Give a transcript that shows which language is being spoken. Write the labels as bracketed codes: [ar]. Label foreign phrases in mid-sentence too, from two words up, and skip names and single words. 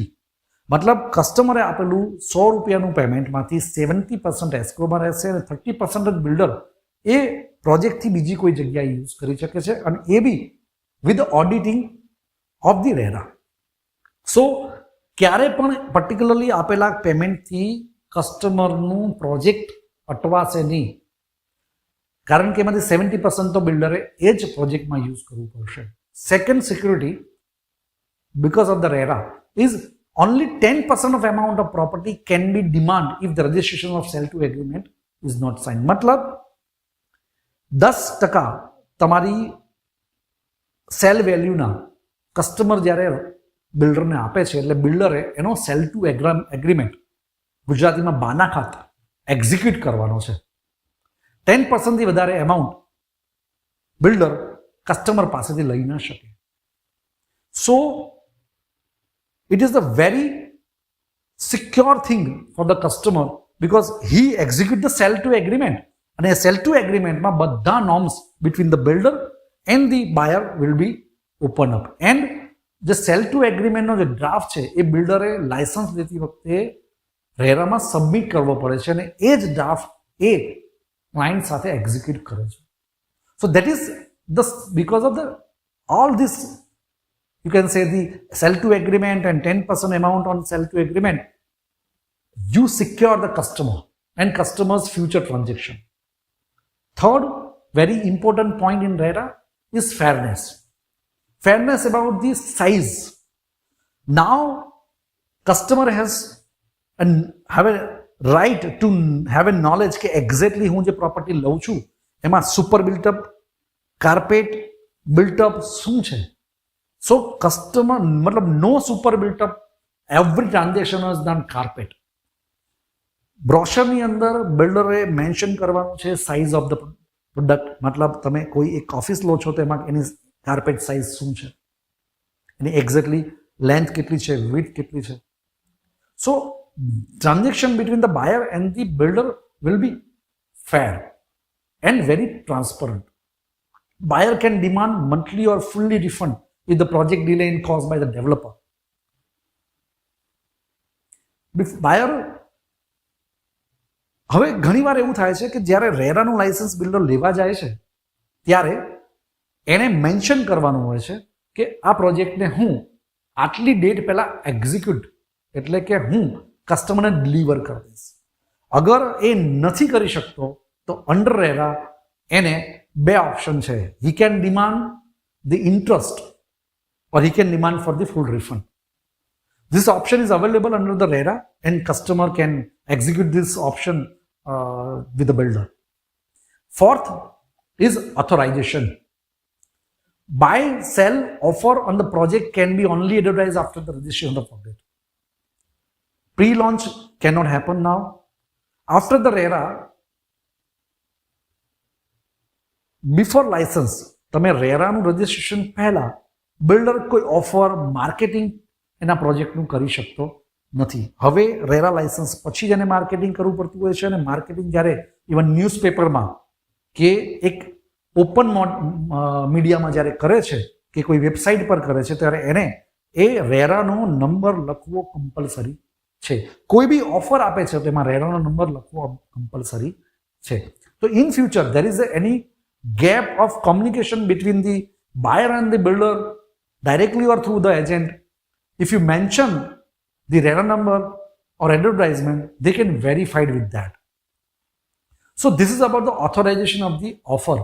[gu] મતલબ કસ્ટમરે આપેલું 100 રૂપિયાનું પેમેન્ટમાંથી 70% એસ્ક્રોમાં રહેશે અને 30% જ બિલ્ડર એ પ્રોજેક્ટથી બીજી કોઈ જગ્યાએ યુઝ કરી શકે છે, અને એ [en] be with auditing of the RERA. [gu] સો ક્યારે પણ પર્ટિક્યુલરલી આપેલા પેમેન્ટથી કસ્ટમરનું પ્રોજેક્ટ અટવાશે નહીં, કારણ કે એમાંથી 70% તો બિલ્ડરે એ જ પ્રોજેક્ટમાં યુઝ કરવું પડશે. [en] second security because of the RERA is only 10% of amount of property can be demand if the registration of sell to agreement is not signed. [gu] મતલબ 10% તમારી [en] sale valueના [gu] કસ્ટમર જ્યારે બિલ્ડરને આપે છે એટલે બિલ્ડરે એનો [en] sell to agreement [gu] ગુજરાતીમાં બાના ખાતા એક્ઝિક્યુટ કરવાનો છે. 10% થી વધારે એમાઉન્ટ બિલ્ડર કસ્ટમર પાસેથી લઈ ન શકે. [en] સો it is a very secure thing for the customer because he execute the sell to agreement, and a sell to agreement [gu] માં બધા [en] norms between the builder and the buyer will be open up, and જે sell to agreement [gu] નો જે ડ્રાફ્ટ છે એ બિલ્ડરે લાયસન્સ લેતી વખતે રેરામાં સબમિટ કરવો પડે છે અને એ જ ડ્રાફ્ટ એ ક્લાયન્ટ સાથે એક્ઝિક્યુટ કરે છે. [en] so that is the because of the all this you can say the sell to agreement and 10% amount on sell to agreement, you secure the customer and customer's future transaction. Third very important point in RERA is fairness. Fairness about the size. Now customer has have a right to have a knowledge કે exactly [gu] હું જે પ્રોપર્ટી લઉં છું એમાં સુપર બિલ્ટઅપ, કાર્પેટ બિલ્ટઅપ શું છે. [en] So customer मतलब no super built up, every transaction is done carpet. [gu] Brochure ની અંદર બિલ્ડરે મેન્શન કરવાનું છે [en] size of the product. [gu] મતલબ તમે કોઈ એક ઓફિસ લો છો તો એમાં એની [en] carpet size [gu] શું છે, એની એક્ઝેક્ટલી લેન્થ કેટલી છે, વિડ્થ કેટલી છે. [en] so transaction between the buyer and the builder will be fair and very transparent. Buyer can demand monthly or fully refund if the project delay is caused by the developer. [gu] Buyer હવે ઘણીવાર એવું થાય છે કે જ્યારે રેરાનું લાયસન્સ બિલ્ડર લેવા જાય છે ત્યારે એને મેન્શન કરવાનું હોય છે કે આ પ્રોજેક્ટને હું આટલી ડેટ પહેલા એક્ઝિક્યુટ એટલે કે હું કસ્ટમરને ડિલિવર કરી દઈશ. અગર એ નથી કરી શકતો તો અંડર રેરા એને બે ઓપ્શન છે. [en] he can demand the interest or he can demand for the full refund. This option is available under the RERA and customer can execute this option with the builder. Fourth is authorization. Buy, sell, offer on the project can be only advertised after the registration of the project. Pre-launch cannot happen now. After the RERA, before license, [gu] તમે રેરાનું રજિસ્ટ્રેશન પહેલા બિલ્ડર કોઈ ઓફર માર્કેટિંગ એના પ્રોજેક્ટનું કરી શકતો નથી. હવે રેરા લાયસન્સ પછી જ એને માર્કેટિંગ કરવું પડતું હોય છે અને માર્કેટિંગ જ્યારે ઇવન ન્યૂઝપેપરમાં કે એક [en] open mediaમાં [gu] જ્યારે કરે છે કે કોઈ વેબસાઇટ પર કરે છે ત્યારે એને એ રેરાનો નંબર લખવો કમ્પલસરી છે. કોઈ બી ઓફર આપે છે તો એમાં રેરાનો નંબર લખવો કમ્પલસરી છે. [en] તો in future there is any gap of communication between the buyer and the builder directly or through the agent, if you mention the RERA number or advertisement, they can verify with that. So this is about the authorization of the offer.